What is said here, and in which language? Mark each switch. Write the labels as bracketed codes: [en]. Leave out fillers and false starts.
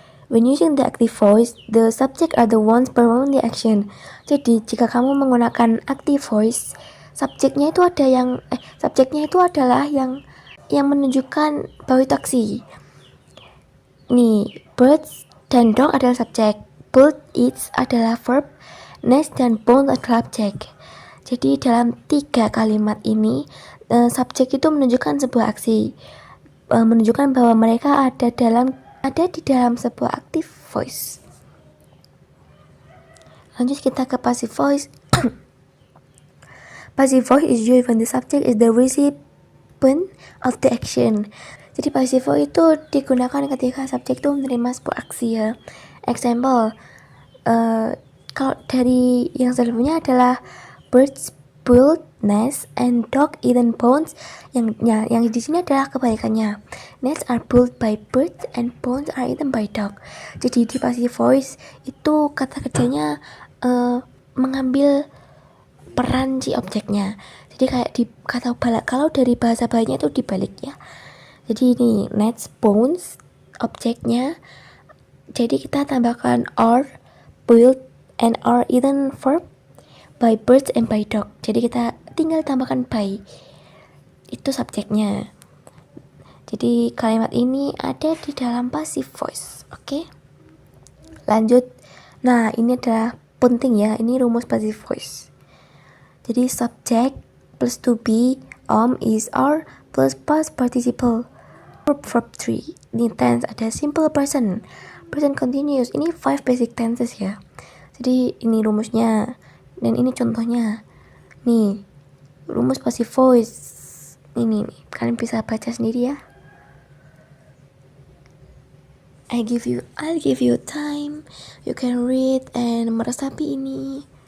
[en] When using the active voice, the subject are the ones performing the action. [id] Jadi jika kamu menggunakan active voice, subjeknya itu adalah yang menunjukkan bahwa itu aksi. Nih, birds dan dog adalah subjek, build eats adalah verb, nest dan bone adalah objek. Jadi dalam 3 kalimat ini subjek itu menunjukkan sebuah aksi, menunjukkan bahwa mereka ada di dalam sebuah active voice. Lanjut kita ke passive voice. [en] Passive voice is used when the subject is the recipient of the action. [id] Jadi passive voice itu digunakan ketika subjek itu menerima sebuah aksi ya. [en] Example, [id] kalau dari yang sebelumnya adalah [en] birds build nests and dog eaten bones. [id] Yang di sini adalah kebalikannya. [en] Nests are built by birds and bones are eaten by dog. [id] Jadi di passive voice itu kata kerjanya mengambil peran si objeknya. Jadi kayak di kata balak, kalau dari bahasa baiknya itu dibalik ya. Jadi ini nests bones objeknya. Jadi kita tambahkan [en] are built and are eaten verb by birds and by dog. [id] Jadi kita tinggal tambahkan by, itu subjeknya. Jadi kalimat ini ada di dalam passive voice. Oke? Lanjut. Nah, ini adalah penting ya, ini rumus passive voice. Jadi subject plus to be, is, are plus past participle, verb 3. Ini tense, ada simple present, present continuous. Ini 5 basic tenses ya. Jadi ini rumusnya dan ini contohnya. Nih, rumus passive voice. Ini nih, kalian bisa baca sendiri ya. [en] I'll give you time. You can read and [id] meresapi ini.